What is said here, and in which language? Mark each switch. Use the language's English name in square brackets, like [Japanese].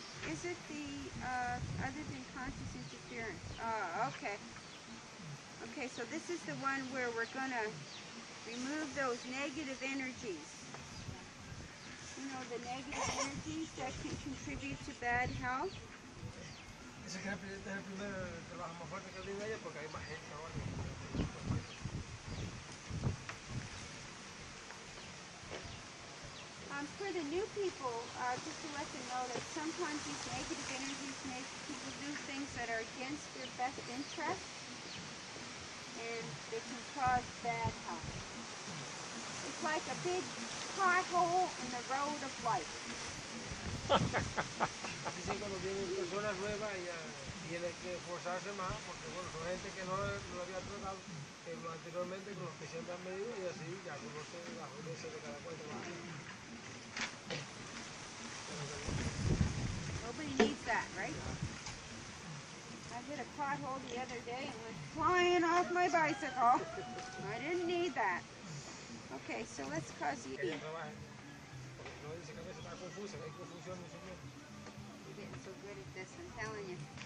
[English] Is it the other than conscious interference? Okay. Okay, so this is the one where we're gonna remove those negative energies. You know, the negative energies that can contribute to bad health. [Spanish] Dice que este es el primer trabajo más fuerte que tiene ella porque hay más gente ahora. [English] For the new people, just to let them know that sometimes these negative energies make people do things that are against their best interest, and they can cause bad health. It's like a big pothole in the road of life. [Spanish] Dicen cuando vienen personas nuevas ya tienen que esforzarse más porque bueno, son gente que no lo había tratado anteriormente con los que siempre han venido y así ya conocen la justicia de cada cuenta. [English] Nobody needs that, right? I hit a pothole the other day and went flying off my bicycle. I didn't need that. Okay, so let's cause you... You're getting so good at this, I'm telling you.